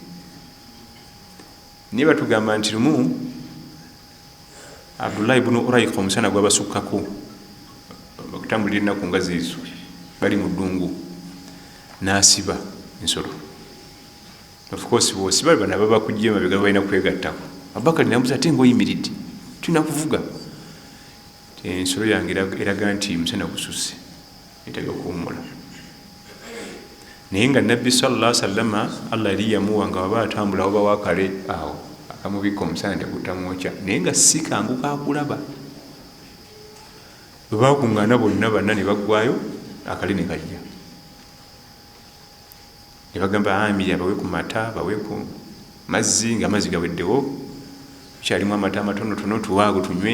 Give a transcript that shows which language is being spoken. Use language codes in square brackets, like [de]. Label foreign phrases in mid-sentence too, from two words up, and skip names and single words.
[lg] Naye batugamba nti lumu Abdullah ibn Urayqa omusana gwabasukkako bakutambulira ennaku nga ziizo bali mu ddungu n'asiba ensolo. [en] Of course [lg] bw'osiba bana baba kujja emabega balina kwegattako. Abubakar namubuuza ate ng'oyimiridde tulina kuvuga. Ensolo yange eraga nti musana gususse etega kuwummula. Naye nga Nabbi [ar] صلى الله عليه وسلم [lg] Allah yali yamuwa nga waba atambula oba wakale awo amubikka omusana tegutamwokya naye nga si kangu kakulaba. Bwe bakuŋŋaana bonna banna ne baggwayo akale ne kajja ne bagamba Amiri abawe ku mata bawe ku mazzi nga amazzi gaweddewo kyalimu amata amatonotono tuwaago tunywe.